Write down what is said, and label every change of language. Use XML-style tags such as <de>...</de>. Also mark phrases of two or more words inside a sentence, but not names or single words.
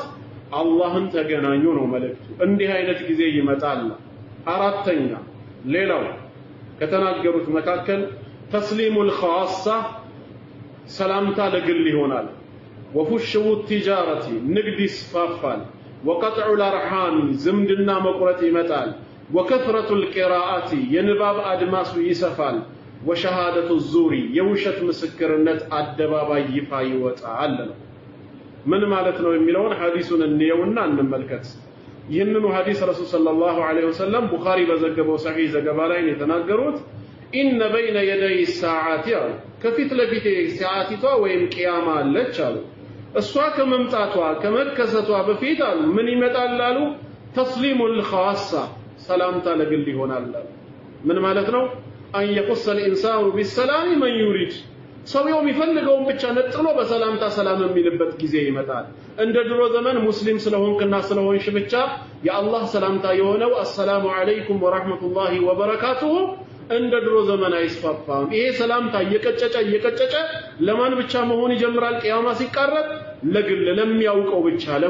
<am>አላህን ተገናኙ ነው መልእክቱ። እንዲህ አይነት ጊዜ ይመጣል። አራተኛ ሌላው ከተናገሩት መካከል</am> <ar>تسليم الخاصة</ar> <am>ሰላምታ ለግል ይሆናል።</am> <ar>وفشو التجارة</ar> <am>ንግድ ይስፋፋል።</am> <ar>وقطع الارحام</ar> <am>ዝምድና መቁረጥ ይመጣል።</am> <ar>وكثرة القراءة</ar> <am>የንባብ አድማሱ ይሰፋል።</am> <ar>وشهادة الزور</ar> <am>የውሸት ምስክርነት አደባባይ ይፋ ይወጣል ነው። ምን ማለት ነው የሚለውን ሐዲሱን እንየውና እንመልከት። ይህንኑ ሐዲስ</am> <ar>رسول صلى الله عليه وسلم</ar> <am>ቡኻሪ በዘገበው ሰሂህ ዘገባ ላይ የተናገሩት</am> <ar>إن بين يدي الساعة</ar> <am>አሉ ከፊት ለፊቴ ሰዓቲቷ ወይም ቂያማ አለች አሉ እሷ ከመምጣቷ ከመከሰቷ በፊት አሉ ምን ይመጣል አሉ</am> <ar>تسليم الخاصة</ar> <am>ሰላምታ ለግል ይሆናል ምን ማለት ነው</am> <ar>أن يقص الانسان بالسلام من يريد</ar> <am>ሰውየው የሚፈልገውን ብቻ ነጥሎ በሰላምታ ሰላም የሚልበት ጊዜ ይመጣል እንደ ድሮ ዘመን ሙስሊም ስለሆንክና ስለሆንሽ ብቻ የአላህ ሰላምታ የሆነው</am> <ar>السلام عليكم ورحمة الله وبركاته</ar> <am>እንደ ድሮ ዘመን አይስፋፋም ይሄ ሰላምታ እየቀጨጨ ለማን ብቻ መሆን ይጀምራል ቂያማ ሲቃረብ ለግል ለሚያውቀው ብቻ</am>